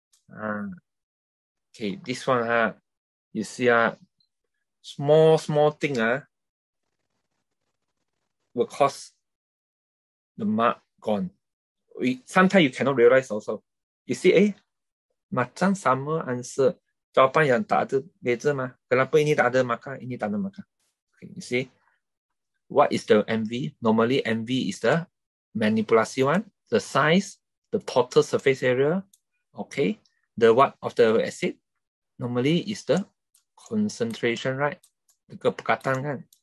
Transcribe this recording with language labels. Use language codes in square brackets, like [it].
[en] Okay, this one, you see, small thing will cause the mark gone. Sometimes you cannot realize also. You see, [ms] macam sama [en] answer. [ms] Jawapan yang tak ada beza mah. Kenapa ini tak ada maka ini tak ada maka? [en] Okay, you see, what is the MV? Normally MV is the manipulasi one, the size, the total surface area. Okay, the what of the acid? Normally is the concentration, right? [ms] Kepekatan kan?